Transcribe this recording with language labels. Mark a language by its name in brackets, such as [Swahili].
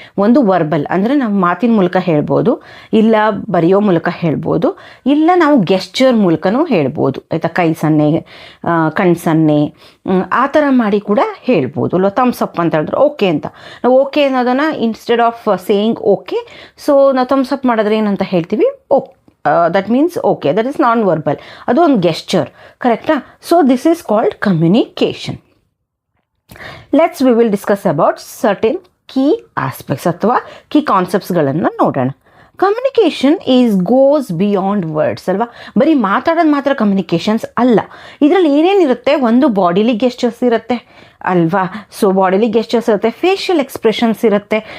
[Kannada] ಒಂದು ವರ್ಬಲ್ ಅಂದರೆ ನಾವು ಮಾತಿನ ಮೂಲಕ ಹೇಳ್ಬೋದು, ಇಲ್ಲ ಬರೆಯೋ ಮೂಲಕ ಹೇಳ್ಬೋದು, ಇಲ್ಲ ನಾವು ಗೆಸ್ಚರ್ ಮೂಲಕನೂ ಹೇಳ್ಬೋದು, ಆಯಿತಾ? ಕೈ ಸನ್ನೆ, ಕಣ್ಣು ಸನ್ನೆ, ಆ ಥರ ಮಾಡಿ ಕೂಡ ಹೇಳ್ಬೋದು. ಅಲ್ವಾ? ಥಮ್ಸ್ ಅಪ್ ಅಂತ ಹೇಳಿದ್ರೆ ಓಕೆ ಅಂತ, ನಾವು ಓಕೆ ಅನ್ನೋದನ್ನು [English] instead of saying okay, [Kannada] so ನಾವು ಥಮ್ಸ್ ಅಪ್ ಮಾಡಿದ್ರೆ ಏನಂತ ಹೇಳ್ತೀವಿ? Okay. [English] That means okay, that is non-verbal, [Kannada] ಅದು ಒಂದು ಗೆಸ್ಚರ್, ಕರೆಕ್ಟಾ? [English] So this is called communication. we will discuss about certain key aspects [Kannada] ಅಥವಾ ಕೀ ಕಾನ್ಸೆಪ್ಟ್ಸ್ಗಳನ್ನು ನೋಡೋಣ. [English] Communication goes beyond words ಅಲ್ವಾ? [Kannada] ಬರೀ ಮಾತಾಡೋದು ಮಾತ್ರ ಕಮ್ಯುನಿಕೇಷನ್ಸ್ ಅಲ್ಲ. ಇದರಲ್ಲಿ ಏನೇನಿರುತ್ತೆ? ಒಂದು ಬಾಡಿಲಿ ಗೆಸ್ಚರ್ಸ್ ಇರುತ್ತೆ ಅಲ್ವಾ? ಸೊ ಬಾಡಿಲಿ ಗೆಸ್ಚರ್ಸ್ ಇರುತ್ತೆ, ಫೇಶಿಯಲ್ ಎಕ್ಸ್ಪ್ರೆಷನ್ಸ್ ಇರುತ್ತೆ.